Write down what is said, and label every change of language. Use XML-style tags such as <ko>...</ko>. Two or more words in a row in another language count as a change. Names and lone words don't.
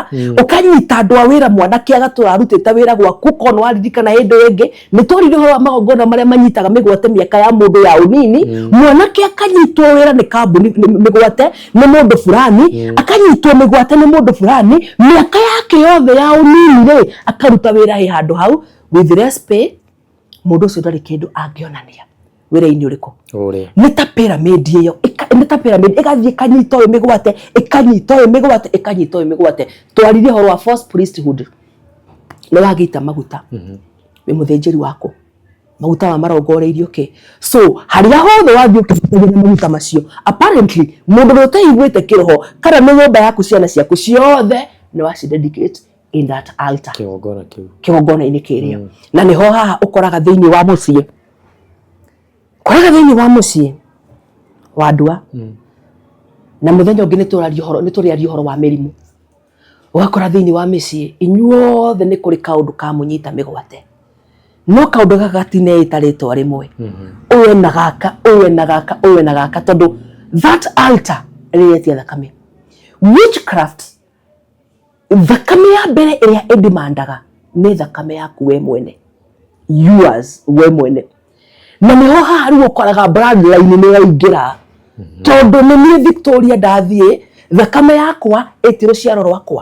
<ki>Ũkanyita andũ a wĩra mwanake agatũra arutĩte wĩra gwaku, kono waririkana hĩndĩ ĩngĩ nĩ twarire ũhoro wa magongona marĩa manyitaga mĩgwate mĩaka ya mũndũ ya ũnini. Mwanake akanyitwo wĩra nĩ kambuni mĩgwate nĩ mũndũ fulani, akanyitwo mĩgwate nĩ mũndũ fulani, mĩaka yake yothe ya ũnini rĩ, akaruta wĩra he handũ hau.</ki> <en>With less pay,</en> <ki>mũndũ ũcio ndarĩ kĩndũ angĩonania wĩra-inĩ ũrĩkũ. Nĩ ta pyramid ĩyo, nĩ ta pyramid ĩgathiĩ ĩkanyita ũyũ mĩgwate, ĩkanyita ũyũ mĩgwate, ĩkanyita ũyũ mĩgwate. Twarire ũhoro wa</ki> <en>false priesthood.</en> <ki>Nĩ wagĩita maguta wĩ mũthĩnjĩri waku, maguta ma marongoreirio kĩ? So harĩa hothe wathiĩ ũkĩhũthĩra maguta macio, apparently mũndũ ũrĩa ũtaiguĩte kĩroho kana nĩ nyũmba yaku, ciana ciaku ciothe nĩ wacidedicate</ki> <en>in that altar.</en> <ki>Kĩgongona-inĩ kĩrĩa. Na nĩho haha ũkoraga thĩinĩ wa mũciĩ. Koraga thĩinĩ wa mũciĩ wa ndua. Na mũthenya ũngĩ nĩ tũrĩaria ũhoro wa mĩrimũ. Ũgakora thĩinĩ wa mĩciĩ inyuothe nĩ kũrĩ kaũndũ ka mũnyita mĩgwate. No kaũndũ gaka gatineĩta rĩtwa rĩmwe. Ũyũ na gaka, ũyũ na gaka, ũyũ na gaka, tondũ</ki> <en>that altar</en> <ki>ĩrĩetia thakame. Witchcraft, thakame ya mbere ĩrĩa ĩdemandaga nĩ thakame yaku we mwene. Yours we mwene. Na nĩho haha rĩu ũkoraga bloodline nĩ yaingĩra. Tondũ nĩ niĩ Victoria ndathiĩ, thakame yakwa ĩti rũciaro rwakwa.</ki>